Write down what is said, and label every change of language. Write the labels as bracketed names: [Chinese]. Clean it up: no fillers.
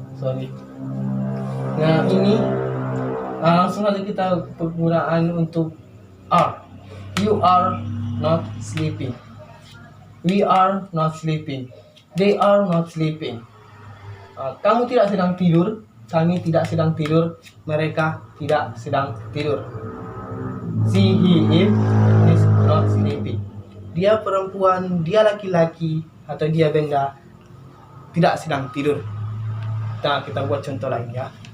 [English] Sorry. [Indonesian] Nah, ini langsung aja kita penggunaan untuk are. [English] You are not sleeping. We are not sleeping. They are not sleeping. [Indonesian] Kamu tidak sedang tidur. Kami tidak sedang tidur. Mereka tidak sedang tidur. [English] She, he, it is not sleeping. [Indonesian] Dia perempuan, dia laki-laki, atau dia benda tidak sedang tidur. Nah, kita buat contoh lain ya.